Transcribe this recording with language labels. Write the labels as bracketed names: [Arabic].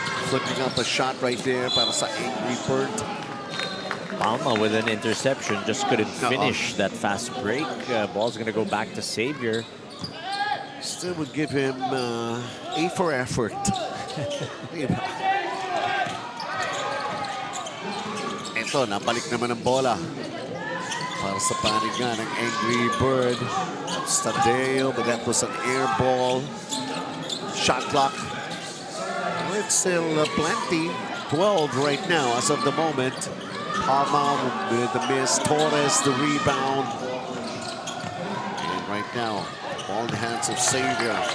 [English] Flipping up a shot right there para sa Angry Bird. Palma with an interception, just couldn't finish that fast break. Ball's gonna go back to Xavier. Still would give him A for effort. [Filipino] Ito, nabalik naman ang bola para sa panig nga ng Angry Bird. [English] Stadeo, but that was an air ball. Shot clock. It's still plenty. 12 right now as of the moment. Palma with the miss. Torres the rebound. And right now, ball in the hands of Xavier.